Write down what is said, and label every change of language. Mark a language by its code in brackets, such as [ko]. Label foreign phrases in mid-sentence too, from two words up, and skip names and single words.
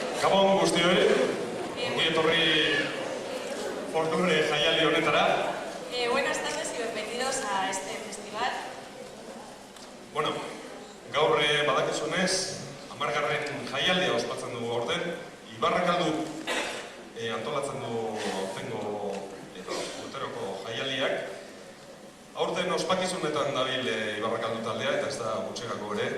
[eu] Gabon guztioi, ongi etorri folklore jaialdi honetara. [es] Buenas tardes y bienvenidos a este festival. [eu] Bueno, gaur badakizunez, 10. jaialdia ospatzen dugu aurten. Ibarrakaldu antolatzen du aurtengo urteroko jaialdiak. Aurten ospakizunetan dabil Ibarrakaldu taldea eta ez da gutxirako ere.